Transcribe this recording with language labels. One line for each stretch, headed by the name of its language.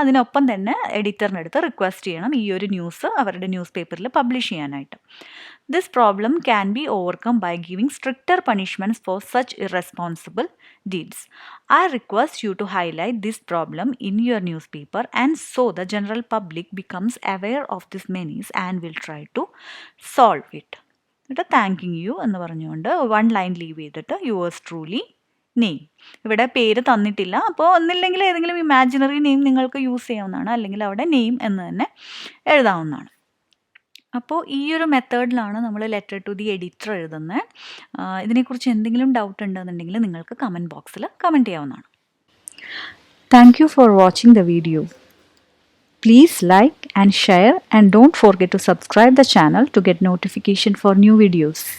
Malayalam: അതിനൊപ്പം തന്നെ എഡിറ്ററിൻ്റെ അടുത്ത് റിക്വസ്റ്റ് ചെയ്യണം ഈ ഒരു ന്യൂസ് അവരുടെ ന്യൂസ് പേപ്പറിൽ പബ്ലിഷ് ചെയ്യാനായിട്ട്.
English: This problem can be overcome by giving stricter punishments for such irresponsible deeds. I request you to highlight this problem in your newspaper and so the general public becomes aware of this menace and will try to solve it.
Malayalam: എന്നിട്ട്
English: thanking you
Malayalam: എന്ന് പറഞ്ഞുകൊണ്ട് 1 line leave ചെയ്തിട്ട്
English: Yours truly name.
Malayalam: ഇവിടെ പേര് തന്നിട്ടില്ല, അപ്പോൾ ഒന്നില്ലെങ്കിൽ ഏതെങ്കിലും ഇമാജിനറി നെയിം നിങ്ങൾക്ക് യൂസ് ചെയ്യാവുന്നതാണ്, അല്ലെങ്കിൽ അവിടെ നെയിം എന്ന് തന്നെ എഴുതാവുന്നതാണ്. അപ്പോൾ ഈ ഒരു മെത്തേഡിലാണ് നമ്മൾ ലെറ്റർ ടു ദി എഡിറ്റർ എഴുതുന്നത്. ഇതിനെക്കുറിച്ച് എന്തെങ്കിലും ഡൗട്ട് ഉണ്ടെന്നുണ്ടെങ്കിൽ നിങ്ങൾക്ക് കമൻറ്റ് ബോക്സിൽ കമൻറ്റ് ചെയ്യാവുന്നതാണ്.
English: Thank you for watching the video. Please like and share and don't forget to subscribe the channel to get notification for new videos.